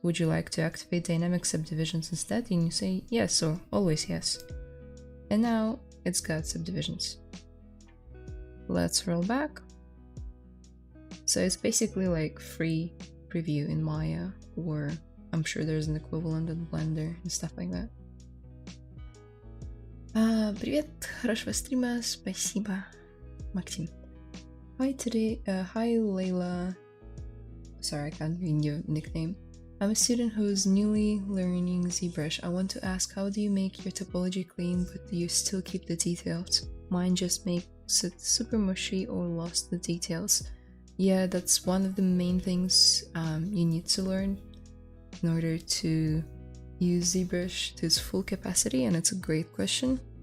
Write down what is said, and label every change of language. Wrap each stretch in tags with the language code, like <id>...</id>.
<en>Would you like to activate dynamic subdivisions instead? And you say yes or always yes. And now it's got subdivisions. Let's roll back. So it's basically like free preview in Maya, or I'm sure there's an equivalent in Blender and stuff like that.</en> <ru>Привет, хорошего стрима, спасибо, Maxim.</ru> <en>Hi Layla. Sorry, I can't read your nickname. I'm a student who's newly learning ZBrush. I want to ask, how do you make your topology clean but do you still keep the details? Mine just makes it super mushy or lost the details. Yeah, that's one of the main things you need to learn in order to use ZBrush to its full capacity, and it's a great question.</en>